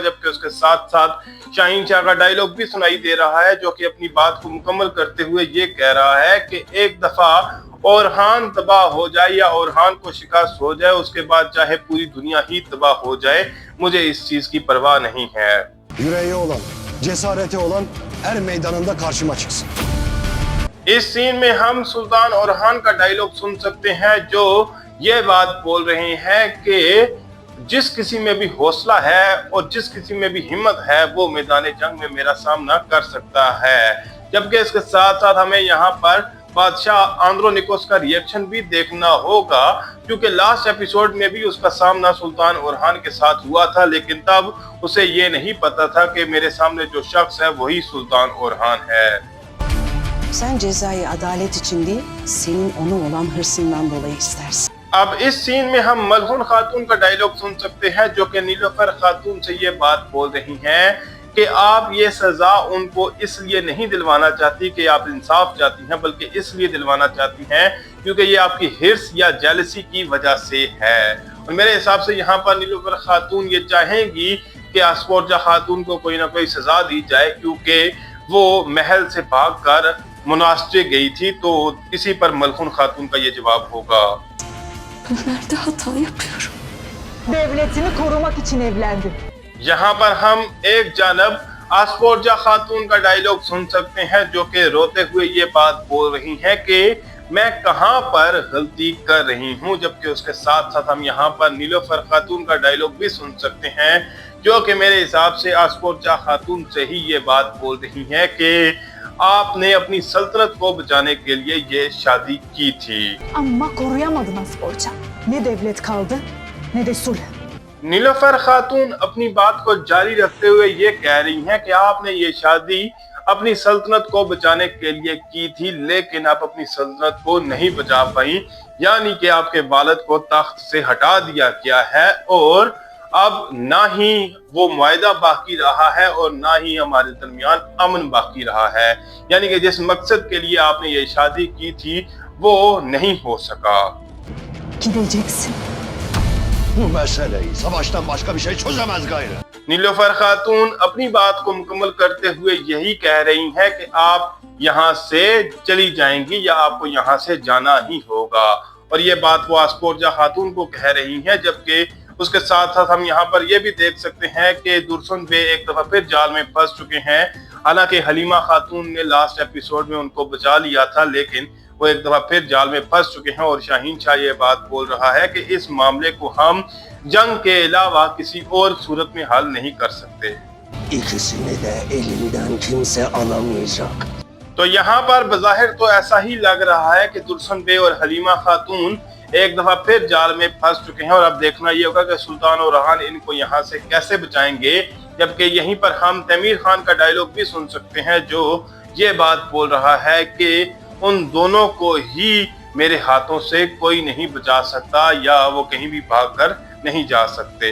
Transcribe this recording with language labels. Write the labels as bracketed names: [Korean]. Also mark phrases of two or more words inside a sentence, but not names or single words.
[Hindi] जबकि उसके साथ साथ शाहीन शाह का डायलॉग भी सुनाई दे रहा है जो कि अपनी बात को मुकम्मल करते हुए ये कह रहा है कि एक दफा ओरहान तबाह हो जाए या ओरहान को शिकस्त हो जाए उसके बाद चाहे पूरी दुनिया ही तबाह हो जाए, मुझे इस चीज की परवाह नहीं है। [Turkish] Yüreği olan, cesareti olan er meydanında karşıma çıksın. [Hindi] इस सीन में हम सुल्तान ओरहान का डायलॉग सुन सकते हैं जो ये बात बोल रहे हैं कि जिस किसी में भी हौसला है और जिस किसी में भी हिम्मत है वो मैदान जंग में मेरा सामना कर सकता है। जबकि इसके साथ साथ हमें यहाँ पर बादशाह आंद्रोनिकोस का रिएक्शन भी देखना होगा क्योंकि [English] last episode [Hindi] में भी उसका सामना सुल्तान ओरहान के साथ हुआ था, लेकिन तब उसे ये नहीं पता था कि मेरे सामने जो शख्स है वही सुल्तान ओरहान है। [Turkish] Sen cezayı adalet için değil, senin ona olan hırsından dolayı istersin. [Hindi] अब इस सीन में हम मलहून खातून का डायलॉग सुन सकते हैं जो कि नीलोफर खातून से ये बात बोल रही हैं कि आप ये सजा उनको इसलिए नहीं दिलवाना चाहती कि आप इंसाफ चाहती हैं, बल्कि इसलिए दिलवाना चाहती हैं क्योंकि ये आपकी हिर्स या जेलसी की वजह से है। और मेरे हिसाब से यहाँ पर नीलोफर खातून ये चाहेंगी कि आस्पोर्चा खातून को कोई ना कोई सजा दी जाए क्योंकि वो महल से भागकर मुनास्टे गई थी, तो इसी पर मलहून खातून का ये जवाब होगा। [Turkish] Nerede hata yapıyorum? Devletini korumak için evlendim. [Hindi] यहाँ पर हम एक जानब आस्पोर्चा खातून का डायलॉग सुन सकते हैं जो कि रोते हुए ये बात बोल रही हैं कि मैं कहां पर गलती कर रही हूं। जबकि उसके साथ साथ हम यहाँ पर नीलोफर खातून का डायलॉग भी सुन सकते हैं जो कि मेरे हिसाब से आस्पोर्चा खातून से ही ये बात बोल रही है कि आपने अपनी सल्तनत को बचाने के लिए ये शादी की थी। [Turkish] Ama koruyamadın Asporça. Ne devlet kaldı ne de sulh. [Hindi] नीलोफर खातून अपनी बात को जारी रखते हुए ये कह रही हैं कि आपने ये शादी अपनी सल्तनत को बचाने के लिए की थी, लेकिन आप अपनी सल्तनत को नहीं बचा पाई, यानी कि आपके वालिद को तख्त से हटा दिया गया है और अब ना ही वो मुआहदा बाकी रहा है और ना ही हमारे दरमियान अमन बाकी रहा है। यानी कि जिस मकसद के लिए आपने ये शादी की थी वो नहीं हो सका। [Turkish] Gideceksin. Bu meseleyi savaştan başka bir şey çözemez gayrı. [Hindi] नीलोफर खातून अपनी बात को मुकम्मल करते हुए यही कह रही हैं कि आप यहाँ से चली जाएंगी या आपको यहाँ से जाना ही होगा। और ये बात वो आस्पोर्जा खातून को कह रही हैं, जबकि उसके साथ साथ हम यहाँ पर ये भी देख सकते हैं कि दुर्सन बे एक दफा फिर जाल में फंस चुके हैं। हालांकि हलीमा खातून ने [English] last episode [Hindi] में उनको बचा लिया था, लेकिन वो एक दफा फिर जाल में फंस चुके हैं। और शाहीन शाह ये बात बोल रहा है कि इस मामले को हम जंग के अलावा किसी और सूरत में हल नहीं कर सकते। [Turkish] İkisini de elimden kimse alamayacak. [Hindi] तो यहाँ पर बज़ाहिर तो ऐसा ही लग रहा है कि दुर्सन बे और हलीमा खातून एक दफा फिर जाल में फंस चुके हैं। और अब देखना ये होगा कि सुल्तान और रहान इनको यहाँ से कैसे बचाएंगे। जबकि यहीं पर हम तैमीर खान का डायलॉग भी सुन सकते हैं, जो ये बात बोल रहा है कि उन दोनों को ही मेरे हाथों से कोई नहीं बचा सकता या वो कहीं भी भागकर नहीं जा सकते।